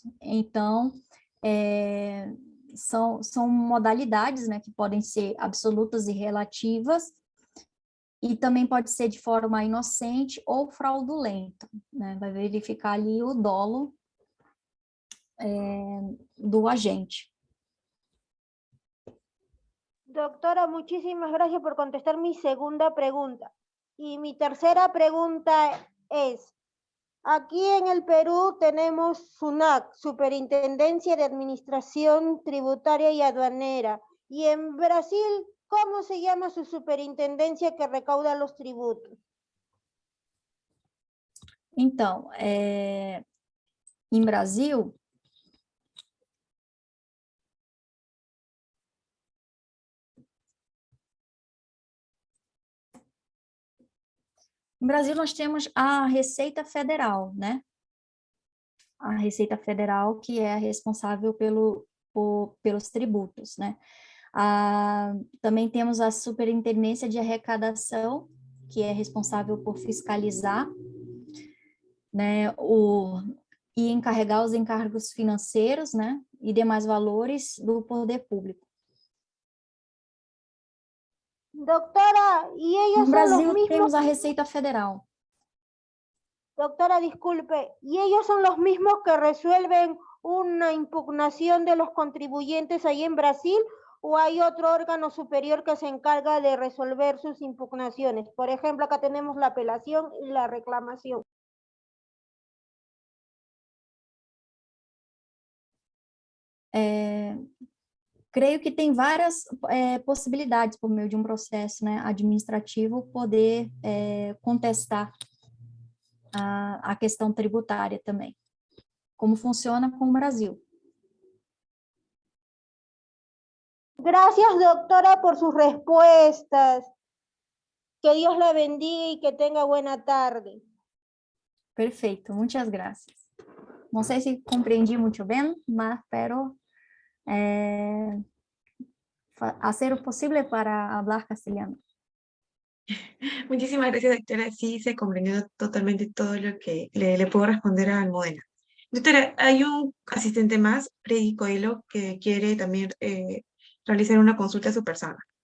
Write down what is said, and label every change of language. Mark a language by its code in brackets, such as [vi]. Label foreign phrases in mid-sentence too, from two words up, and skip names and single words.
[pt] Então, são modalidades, né, que podem ser absolutas e relativas, e também pode ser de forma inocente ou fraudulenta, né? Vai verificar ali o dolo do agente. [es] Doctora, muchísimas gracias por contestar mi segunda pregunta. Y mi tercera pregunta es, aquí en el Perú tenemos SUNAT, Superintendencia de Administración Tributaria y Aduanera, y en Brasil, ¿cómo se llama su superintendencia que recauda los tributos? [pt] Então, em Brasil, nós temos a Receita Federal, né? A Receita Federal, que é a responsável pelos tributos, né? Também temos a Superintendência de Arrecadação, que é responsável por fiscalizar, né, e encarregar os encargos financeiros, né, e demais valores do poder público. [es] Doctora, ¿y ellos [pt] No Brasil [es] son los mismos? [pt] temos a Receita Federal. [es] Doctora, disculpe, ¿y ellos son los mismos que resuelven una impugnación de los contribuyentes ahí en Brasil? ¿O hay otro órgano superior que se encarga de resolver sus impugnaciones? Por ejemplo, acá tenemos la apelación y la reclamación. [pt] Creio que tem várias possibilidades por meio de um processo, né, administrativo poder contestar a questão tributária também. Como funciona com o Brasil. [es] Gracias, doctora, por sus respuestas. Que Dios la bendiga y que tenga buena tarde. [pt] Perfeito, muitas graças. Não sei se compreendi muito bem, mas espero [es] hacer o posible para hablar castellano. Muchísimas gracias, doctora. Sí, se comprendió totalmente todo lo que le puedo responder a Almudena. Doctora, hay un asistente más, Freddy Coelho, que quiere también realizar una consulta a su persona.